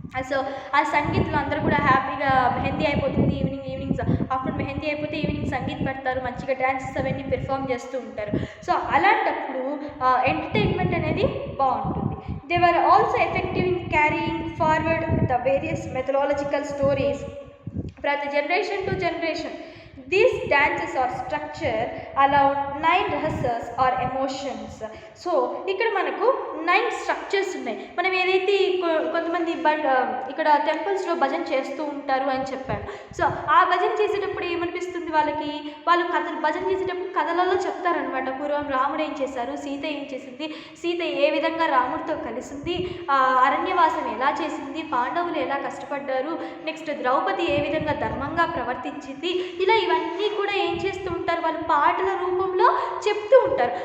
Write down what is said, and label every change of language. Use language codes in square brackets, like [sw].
[te] So ఆ సంగీత్లో అందరూ కూడా హ్యాపీగా మెహందీ అయిపోతుంది, ఈవినింగ్స్ ఆఫ్టర్ మెహందీ అయిపోతే ఈవినింగ్ సంగీత్ పెడతారు, మంచిగా డ్యాన్సెస్ అవన్నీ పెర్ఫామ్ చేస్తూ ఉంటారు. సో అలాంటప్పుడు ఎంటర్టైన్మెంట్ అనేది బాగుంటుంది. [en] They were also effective in carrying forward the various methodological stories from the generation to generation. These dances are structured around 9 rehearsals or emotions. [te] So ఇక్కడ మనకు 9 స్ట్రక్చర్స్ ఉన్నాయి. మనం ఏదైతే కొంతమంది ఇక్కడ టెంపుల్స్లో భజన చేస్తూ ఉంటారు అని చెప్పాను. సో ఆ భజన చేసేటప్పుడు ఏమనిపిస్తుంది వాళ్ళకి, వాళ్ళు భజన చేసేటప్పుడు కథలలో చెప్తారనమాట. పూర్వం రాముడు ఏం చేశారు, సీత ఏం చేసింది, సీత ఏ విధంగా రాముడితో కలిసింది, అరణ్యవాసం ఎలా చేసింది, పాండవులు ఎలా కష్టపడ్డారు, నెక్స్ట్ ద్రౌపది ఏ విధంగా ధర్మంగా ప్రవర్తించింది, ఇలా ఇవన్నీ కూడా ఏం చేస్తూ ఉంటారు, వాళ్ళు పాటల రూపంలో చెప్తూ ఉంటారు.